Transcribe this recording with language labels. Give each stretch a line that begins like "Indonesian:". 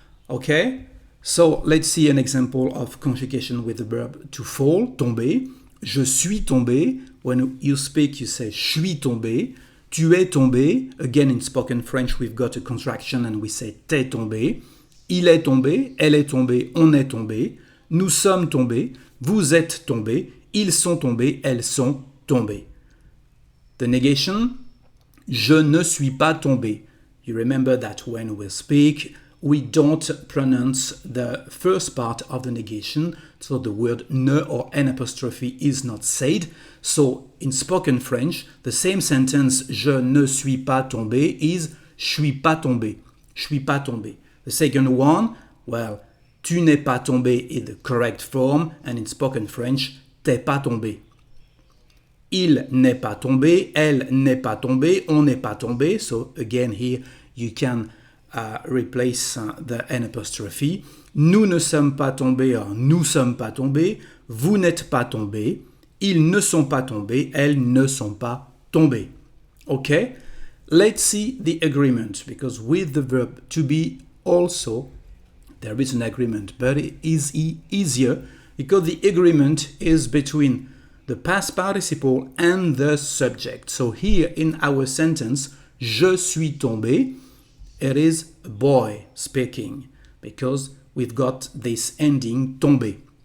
English: Okay, so let's see an example of conjugation with the verb to fall, tomber.
French: Je suis tombé.
English: When you speak, you say
French: je suis tombé. Tu es tombé.
English: Again, in spoken French, we've got a contraction and we say
French: t'es tombé. Il est tombé, elle est tombée, on est tombé. Nous sommes tombés, vous êtes tombés, ils sont tombés, elles sont tombées.
English: The negation,
French: je ne suis pas tombé.
English: You remember that when we speak, we don't pronounce the first part of the negation, so the word ne or n apostrophe is not said. So in spoken French, the same sentence
French: je ne suis pas tombé is je suis pas tombé. Je suis pas tombé.
English: The second one, well,
French: tu n'es pas tombé
English: is the correct form, and in spoken French,
French: t'es pas tombé. Il n'est pas tombé, elle n'est pas tombée, on n'est pas tombé.
English: So again here you can replace the n apostrophe.
French: Nous ne sommes pas tombés, or nous sommes pas tombés. Vous n'êtes pas tombés. Ils ne sont pas tombés, elles ne sont pas tombées.
English: Okay? Let's see the agreement, because with the verb to be also there is an agreement, but it is easier because the agreement is between the past participle and the subject. So here in our sentence,
French: je suis tombé,
English: it is a boy speaking because we've got this ending tombé.